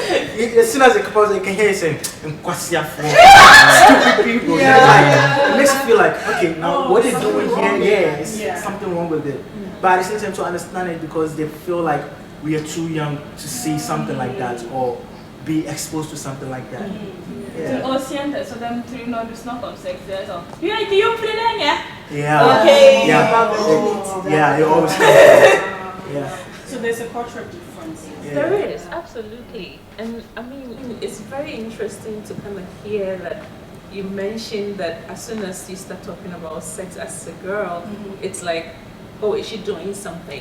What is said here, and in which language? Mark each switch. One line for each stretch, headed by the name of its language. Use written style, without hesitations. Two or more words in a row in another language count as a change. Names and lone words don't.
English: As soon as it comes, you can hear it saying, stupid people. Like, it makes you feel like, okay, now what they're doing here, it's something wrong with it. But at the same time to understand it because they feel like we are too young to see something like that or be exposed to something like that.
Norwegian: Og jenter, så de tror når du snakker om sex, det sånn, du har ikke gjort det lenge!
English: Yeah, it always comes. So there's a cultural difference. There is, absolutely. And I mean, it's very interesting to kind of hear that you mentioned that as soon as you start talking about sex as a girl, it's like, oh, is she doing something?